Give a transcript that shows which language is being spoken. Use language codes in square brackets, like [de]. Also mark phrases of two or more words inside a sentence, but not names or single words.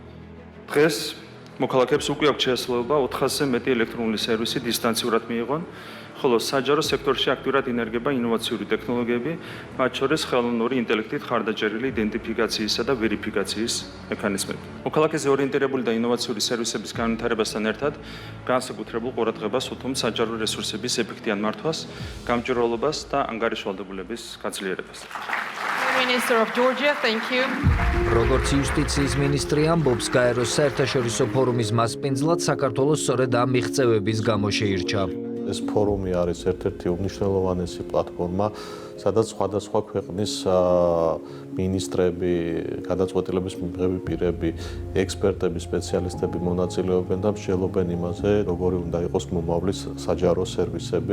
[ka] დღეს მოქალაქეებს უკვე აქვს შესაძლებლობა 400-ზე მეტი ელექტრონული სერვისი დისტანციურად მიიღონ, ხოლო საჯარო სექტორში აქტიურად ინერგება ინოვაციური ტექნოლოგიები, მათ შორის ხელოვნური ინტელექტით ხარდაჭერილი იდენტიფიკაციისა და ვერიფიკაციის მექანიზმები. მოქალაქეზე ორიენტირებული და ინოვაციური სერვისების განვითარებასთან ერთად განსაკუთრებულ ყურადღებას უთმობთ საჯარო რესურსების ეფექტიან მართვას, გამჭვირვალობას და ანგარიშვალდებულების გაძლიერებას. [en] Minister of Georgia, thank you. [ka] როგორც იუსტიციის მინისტრი ამბობს, გაეროს საერთაშორისო ფორუმის მასპინძლად საქართველოს სწორედ ამ მიღწევების გამო შეირჩა. ეს ფორუმი არის ერთ-ერთი უმნიშვნელოვანესი პლატფორმა, სადაც სხვადასხვა ქვეყნის მინისტრები, გადაწყვეტილების მიღები პირები, ექსპერტები, სპეციალისტები მონაწილეობენ და მსჯელობენ იმაზე, როგორი უნდა იყოს მომავლის საჯარო სერვისები.